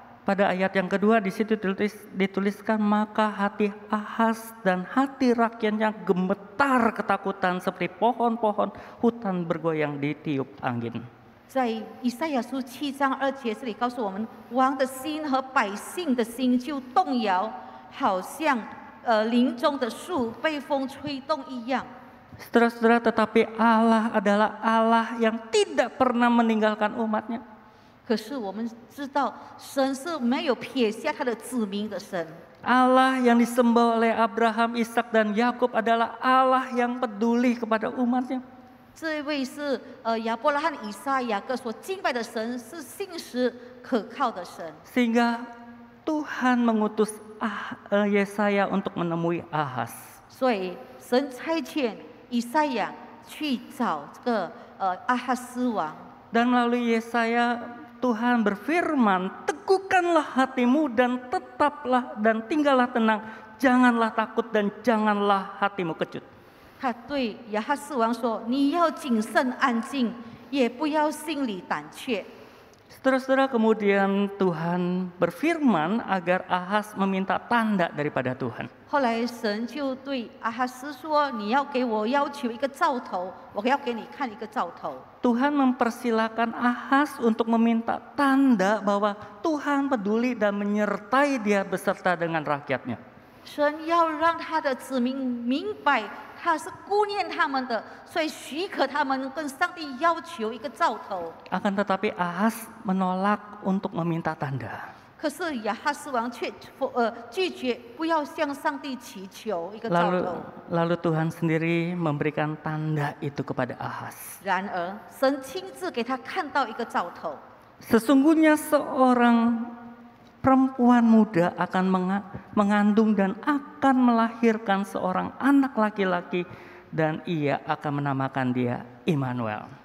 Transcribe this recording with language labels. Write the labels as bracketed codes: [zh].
[id] Pada ayat yang kedua di situ dituliskan maka hati Ahaz dan hati rakyatnya gemetar ketakutan seperti pohon-pohon hutan bergoyang ditiup angin. [zh] 在以赛亚书7章2节这里告诉我们，王的心和百姓的心就动摇，好像林中的树被风吹动一样。 [id] Saudara-saudara, tetapi Allah adalah Allah yang tidak pernah meninggalkan umatnya. [zh] 可是我们知道，神是没有撇下他的子民的神。 [id] Allah yang disembah oleh Abraham, Ishak dan Yakub adalah Allah yang peduli kepada umatnya. [zh] 这位是亚伯拉罕、以撒、雅各所敬拜的神，是信实可靠的神。 [id] Sehingga Tuhan mengutus Yesaya untuk menemui Ahaz. [zh] 所以神差遣以赛亚去找这个阿哈斯王。 [id] Dan melalui Yesaya Tuhan berfirman, teguhkanlah hatimu dan tetaplah dan tinggallah tenang, janganlah takut dan janganlah hatimu kecut. [zh] 他对亚哈斯王说：“你要谨慎安静，也不要心里胆怯。” [id] Saudara-saudara, kemudian Tuhan berfirman agar Ahaz meminta tanda daripada Tuhan. [zh] 后来神就对阿哈斯说：“你要给我要求一个兆头，我要给你看一个兆头。” [id] Tuhan mempersilahkan Ahaz untuk meminta tanda bahwa Tuhan peduli dan menyertai dia beserta dengan rakyatnya. [zh] 神要让他的子民明白他是顾念他们的，所以许可他们跟上帝要求一个兆头。 [id] Akan tetapi Ahaz menolak untuk meminta tanda. [zh] 可是亚哈斯王却拒绝，不要向上帝祈求一个兆头。 [id] Lalu Tuhan sendiri memberikan tanda itu kepada Ahaz. [zh] 然而，神亲自给他看到一个兆头。 [id] Sesungguhnya seorang perempuan muda akan mengandung dan akan melahirkan seorang anak laki-laki dan ia akan menamakan dia Immanuel.